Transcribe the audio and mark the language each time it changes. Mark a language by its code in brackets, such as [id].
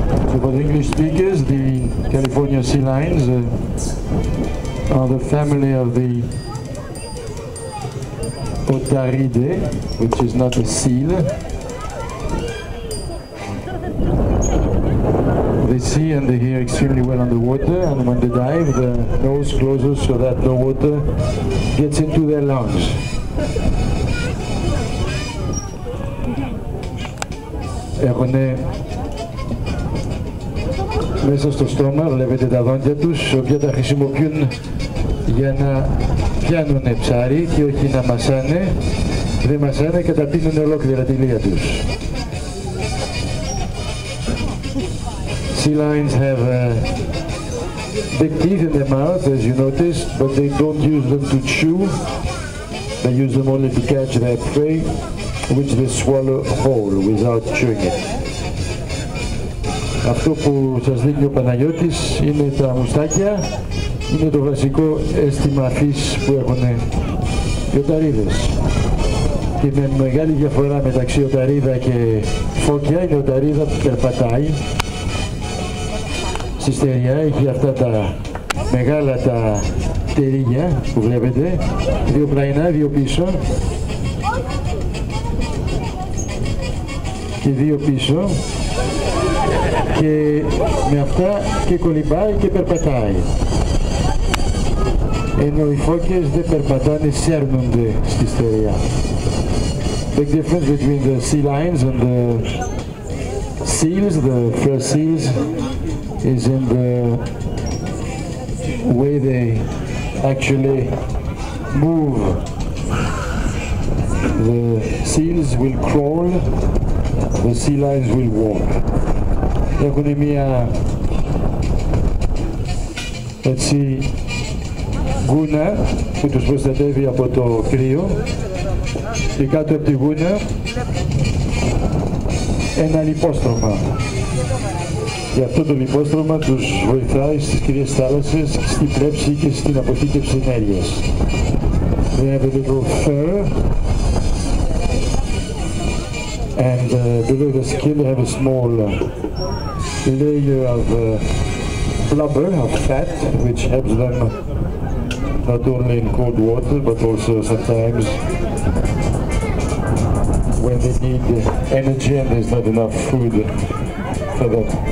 [en] For the English speakers, the California sea lions are the family of the Otaridae, which is not a seal. They see and they hear extremely well underwater, and when they dive, the nose closes so that no water gets into their lungs. [el] Έχουνε μέσα στο στόμα, βλέπετε τα δόντια τους, οποία τα χρησιμοποιούν για να πιάνουν ψάρι και όχι να μασάνε. Δεν μασάνε και τα πίνουν ολόκληρα τη λία τους. [en] Sea lions have big teeth in their mouth, as you noticed, but they don't use them to chew. They use them only to catch their prey, which they swallow whole without chewing it. [el] Αυτό που σας δείχνει ο Παναγιώτης είναι τα μουστάκια, είναι το βασικό αίσθημα αφής που έχουν οι οταρίδες. Και με μεγάλη διαφορά μεταξύ οταρίδα και φώκια είναι η οταρίδα που περπατάει στη στεριά, έχει αυτά τα μεγάλα τα τερίγια που βλέπετε, δύο πλαϊνά, δύο πίσω και δύο πίσω, και με αυτά και κολυμπάει και περπατάει. Ενώ οι φώκες δεν περπατάνε, σέρνονται στη στεριά. [en] The difference between the sea lions and the seals, the first seals, is in the way they actually move. The seals will crawl, the sea lions will walk. [el] Έχουν μία έτσι γούνα που τους προστατεύει από το κρύο και κάτω από τη γούνα ένα λιπόστρωμα. Και αυτό το λιπόστρωμα τους βοηθάει στις κρύες θάλασσες, στην πλέψη και στην αποθήκευση ενέργειας. [en] They have a little fur, and below the skin they have a small layer of blubber, of fat, which helps them not only in cold water but also sometimes when they need energy and there's not enough food for them.